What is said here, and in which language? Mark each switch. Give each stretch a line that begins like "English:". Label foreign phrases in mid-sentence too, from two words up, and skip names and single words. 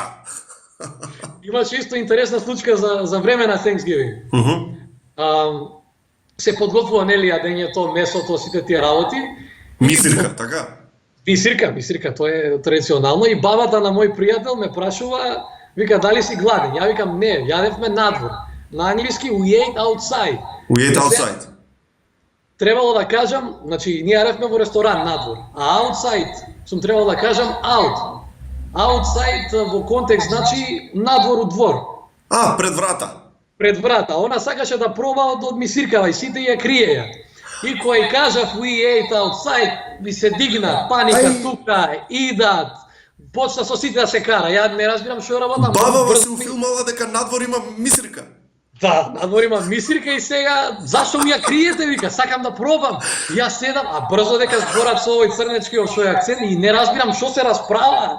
Macedonian: Имаше исто интересна случка за време на Thanksgiving. Се подготвува нели јадењето, месото, сите тие работи. Мисирка, така? Мисирка, тоа е традиционално. И бабата на мој пријател ме прашува, вика, дали си гладен? Ја викам, не, јадевме надвор. На англиски,
English: we ate outside. We ate outside.
Macedonian: Требало да кажам, значи, ние јадевме во ресторан надвор, а outside сум требало да кажам out. Outside во контекст значи надвор од двор. Пред врата. Пред врата. Она сакаше да проба од мисиркава и сите ја криеја. И кој кажав
English: we ate outside,
Macedonian: ми се дигна паника тука, идат. Почна со сите да се кара. Ја не разбирам што работам. Баба се уфилмала дека надвор има мисирка. Да, надвор има мисирка и сега зашто ми ја криете, вика, сакам да пробам. Јас седам, а брзо дека зборат со овој црнечки овој акцент и не разбирам што се расправа.